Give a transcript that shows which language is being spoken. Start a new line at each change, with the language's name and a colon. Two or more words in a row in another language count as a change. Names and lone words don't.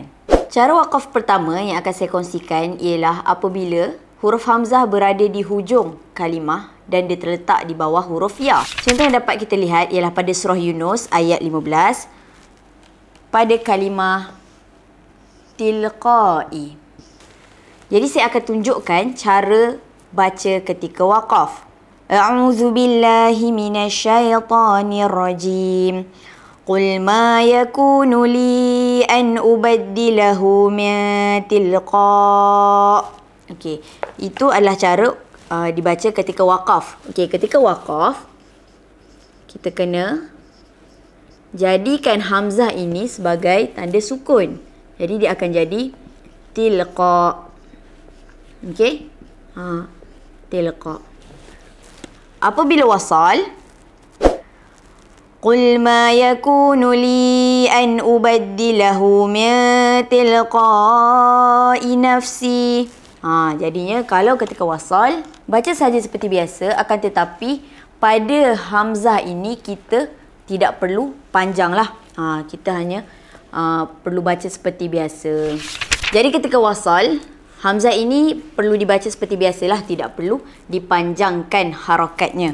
Malay: Cara wakaf pertama yang akan saya kongsikan ialah apabila huruf Hamzah berada di hujung kalimah dan dia terletak di bawah huruf Ya. Contoh yang dapat kita lihat ialah pada surah Yunus ayat 15 pada kalimah tilqa'i. Jadi saya akan tunjukkan cara baca ketika wakaf.
Arabic: أعوذ بالله من الشيطان الرجيم. قل ما يكون لي أن أبدله من تلقاء'.
Malay: Okey, itu adalah cara dibaca ketika wakaf. Okey, ketika wakaf kita kena jadikan hamzah ini sebagai tanda sukun. Jadi dia akan jadi tilqa'. Okey? Tilqa'. Apabila wasal,
Arabic: قل ما يكون لي أن أبدله من تلقاء نفسي.
Malay: Jadinya kalau ketika wasal, baca saja seperti biasa, akan tetapi pada hamzah ini kita tidak perlu panjanglah. Kita hanya perlu baca seperti biasa. Jadi ketika wasal, hamzah ini perlu dibaca seperti biasalah, tidak perlu dipanjangkan harakatnya.